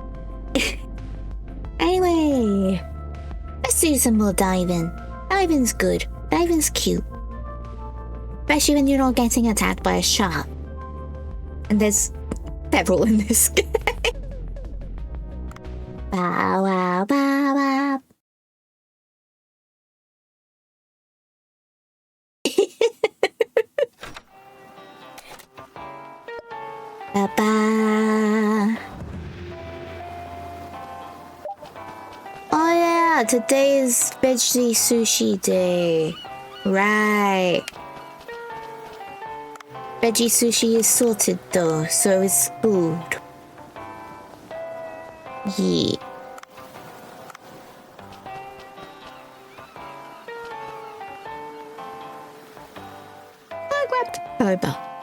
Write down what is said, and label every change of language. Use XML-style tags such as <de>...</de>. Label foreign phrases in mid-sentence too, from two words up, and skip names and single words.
<en>Anyway, let's do some more diving. Diving's good. Diving's cute. Especially when you're not getting attacked by a shark. And there's several in this game. Bow, wow, bow, wow. Ba-ba. Oh yeah, today is veggie sushi day. Right. Veggie sushi is sorted though, so it's food. Yeah. I grabbed Boba.</en>